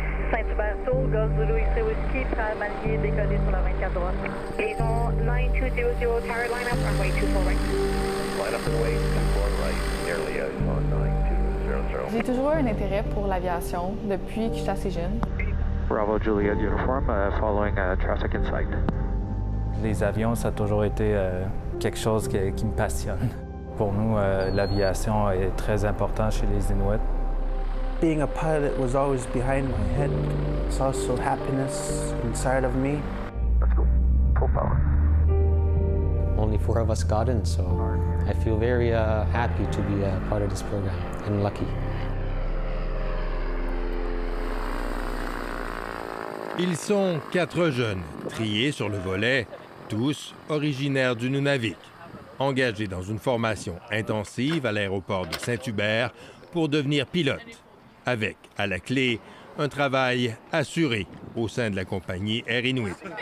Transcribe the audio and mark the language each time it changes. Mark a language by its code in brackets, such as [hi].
[fr] Saint-Hubert Soul, Golf Zulu X-Ray Whiskey, frère Mallier, décollé sur la 24 droite. [en] Liaison 9200, tower line up, runway 24 right. Line up and wait, 24 right, nearly on 9200. [fr] J'ai toujours eu un intérêt pour l'aviation depuis que j'étais assez jeune. [en] Bravo Juliet Uniform, following traffic in sight. [fr] Les avions, ça a toujours été quelque chose qui me passionne. Pour nous, l'aviation est très importante chez les Inuits. [en] Being a pilot was always behind my head. It's also happiness inside of me. Let's go. Full power. Only 4 of us got in, so I feel very happy to be a part of this program and lucky. [fr] Ils sont 4 jeunes, triés sur le volet, tous originaires du Nunavik, engagés dans une formation intensive à l'aéroport de Saint-Hubert pour devenir pilotes, avec, à la clé, un travail assuré au sein de la compagnie Air Inuit.